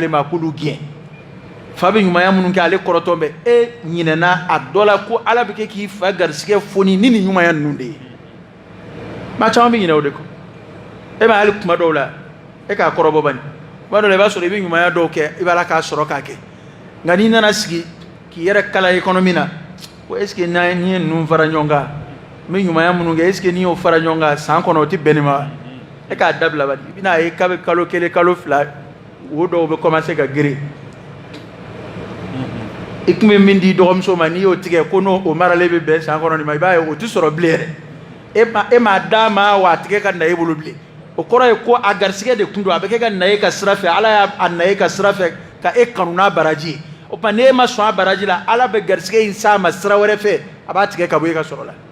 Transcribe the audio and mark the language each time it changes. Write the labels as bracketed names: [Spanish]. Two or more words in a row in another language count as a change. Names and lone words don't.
[Bambara] ale ma k'olu gɛn fa bɛ ɲumanya minnu kɛ ale kɔrɔtɔ bɛ e ɲinɛna a dɔ la ko ala bɛ kɛ k'i fa garisigɛ foni ni nin ɲumanya ninnu de ye maa caman bɛ ɲinɛ o de kɔ e ma hali kuma dɔw la e k'a kɔrɔbɔ bani kuma dɔw la i b'a sɔrɔ i bɛ ɲumanya dɔw kɛ i b'a la k'a sɔrɔ k'a kɛ nka n'i nana sigi k'i yɛrɛ kala économie na ko [French] est ce que [Bambara] n'i ye ninnu fara ɲɔgɔn kan n bɛ ɲumanya minnu kɛ [French] est ce que [Bambara] n'i y'o fara ɲɔgɔn kan san kɔnɔ o tɛ bɛn nin ma e k'a dabila bani i bɛna ye k'a bɛ kalo kelen kalo fila wo dɔw bɛ commencer ka geren i tun bɛ min di dɔgɔmuso ma n'i y'o tigɛ ko n'o maralen bɛ bɛn san kɔnɔ nin ma i b'a ye o tɛ sɔrɔ bilen yɛrɛ e m'a d'a ma wa a tigɛ ka na e bolo bilen o kɔrɔ ye ko a garisigɛ de tun don a bɛ kɛ ka na e ka sira fɛ ala y'a na e ka sira fɛ ka e kanu n'a baraji ye o tuma n'e ma sɔn a baraji la ala bɛ garisigɛ in s'a ma sira wɛrɛ fɛ a b'a tigɛ ka bɔ e ka sɔrɔ la